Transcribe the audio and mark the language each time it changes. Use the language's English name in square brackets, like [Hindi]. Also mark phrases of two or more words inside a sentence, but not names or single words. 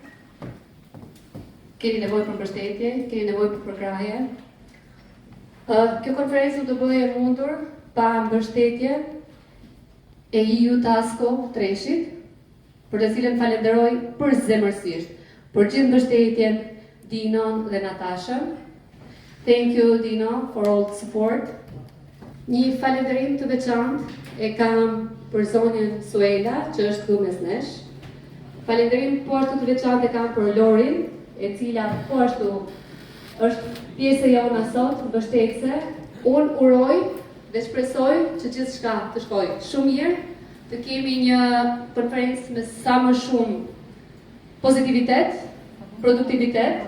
[Albanian] Keni nevojë për mbështetje, keni nevojë për përkrahje. Kjo konferencë do bëhej e mundur pa mbështetje e EU Tasko Treshit, për të cilën falenderoj përzemërsisht për gjithë mbështetjen Dinon dhe Natashën. [English] Thank you Dino for all the support. [Albanian] Një falënderim të veçantë e kam për zonjën Suela, që është këtu mes nesh. Falënderim po ashtu të veçantë e kam për Lorin, e cila po ashtu është pjesë e jona sot, mbështetëse. Unë uroj dhe shpresoj që gjithçka të shkojë shumë mirë, të kemi një konferencë me sa më shumë pozitivitet, produktivitet.